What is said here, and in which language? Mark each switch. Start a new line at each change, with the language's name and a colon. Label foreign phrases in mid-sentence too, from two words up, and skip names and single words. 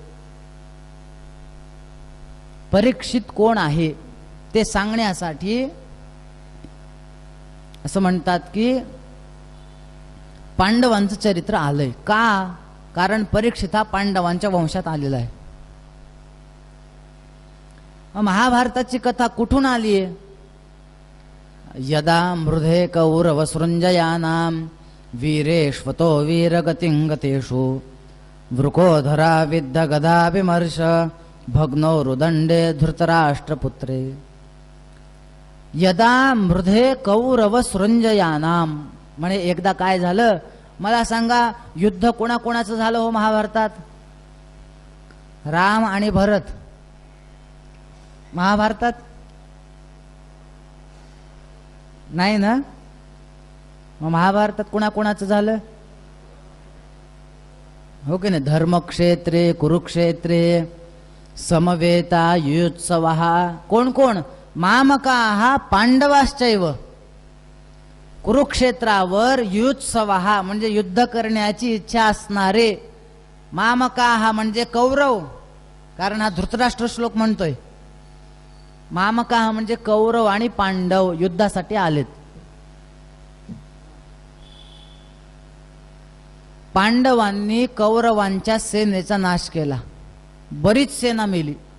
Marathi: परीक्षित कोण आहे ते सांगण्यासाठी असं म्हणतात की पांडवांचं चरित्र आलंय. का? कारण परीक्षित हा पांडवांच्या वंशात आलेला आहे. महाभारताची कथा कुठून आली आहे?
Sanskrit: यदा मृधे कौरव सृंजयानाम वीरेश्वतो वीरगतिं गतेषु वृकोधरा विद्ध गदा विमर्श भग्नो रुदंडे धृतराष्ट्रपुत्रे. यदा मृधे कौरव सृंजयानाम
Marathi: म्हणे एकदा काय झालं? मला सांगा, युद्ध कोणाकोणाचं झालं हो महाभारतात? राम आणि भरत. महाभारतात नाही ना? मग महाभारतात कोणाकोणाचं झालं? हो की नाही?
Sanskrit: धर्मक्षेत्रे कुरुक्षेत्रे समवेता युत्सवः.
Marathi: कोण कोण?
Sanskrit: मामकाः पांडवाश्चैव.
Marathi: कुरुक्षेत्रावर युत्सवः म्हणजे युद्ध करण्याची इच्छा असणारे. मामकाः म्हणजे कौरव, कारण हा धृतराष्ट्र श्लोक म्हणतोय. मामकाः म्हणजे कौरव आणि पांडव युद्धासाठी आलेत. पांडवांनी कौरवांच्या सेनेचा नाश केला, बरीच सेना मेली.